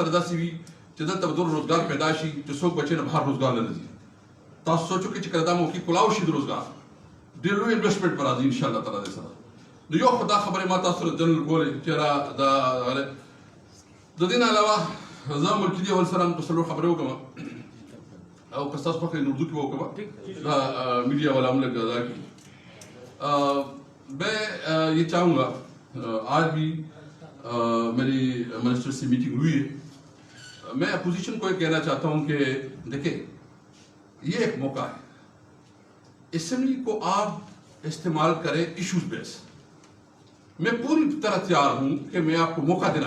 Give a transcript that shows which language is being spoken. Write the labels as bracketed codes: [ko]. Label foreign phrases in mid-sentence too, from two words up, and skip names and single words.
[ps] تعالی داسې وي چې دلته به دومره روزګار پیدا شي چې څوک بچی نه بهر روزګار نه ځي تاسو سوچو کې چې کله دا موقع کلاو شي د روزګار ډېر لوی انویسټمنټ به راځي [ar] ان شاء الله تعالی [ps] سره نو یو خو دا خبرې ما تاسو سره جنرل کولې چې را د دې نه علاوه زه ملکي دیوال سره هم په څلور خبرې وکړم او که ستاسو خوښه اردو کې به وکړم دا میډیا والا هم لږ ادا [ur] کړي میں یہ چاہوں گا آج بھی میری منسٹر سے میٹنگ ہوئی ہے میں اپوزیشن کو یہ کہنا چاہتا ہوں کہ دیکھیں یہ ایک موقع ہے اسمبلی کو آپ استعمال کریں [en] issues base [ur] میں پوری طرح تیار ہوں کہ میں آپ کو موقع دینا